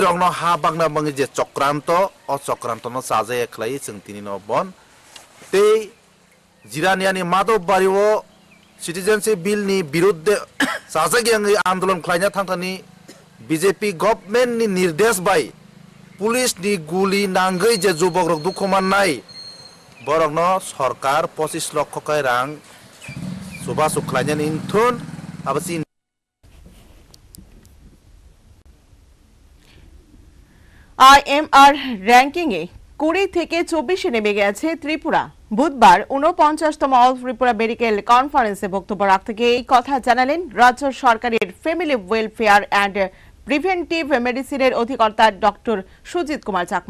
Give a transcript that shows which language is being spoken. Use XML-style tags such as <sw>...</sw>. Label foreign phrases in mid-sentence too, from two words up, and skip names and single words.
<trp>रंग हा बांगना बांगे जे चक्रांत अ चक्रांत न साजे खालायै जों दिनै न बन ते जिरानियानि माधव बारिओ सिटीजनशिप बिल नि विरुद्ध साजागियांगै आंदोलन खालायना थांथानि बीजेपी गवर्नमेंट नि निर्देश बाय पुलिस नि गुली नांगै जे जुबक रक दुखमाननाय बरगनो सरकार 25 लाख काय रां सुबा सुखलायनानि इंथुन आबसि</trp> <bn>আইএমআর র্যাঙ্কিং এ 20 থেকে 24 নেমে গেছে ত্রিপুরা। বুধবার 49তম অল ত্রিপুরা মেডিকেল কনফারেন্সে বক্তব্য রাখতে গিয়ে এই কথা জানালেন রাজ্য সরকারের ফ্যামিলি ওয়েলফেয়ার অ্যান্ড প্রিভেন্টিভ মেডিসিনের অধিকর্তা ডক্টর সুজিত কুমার চাকমা।</bn>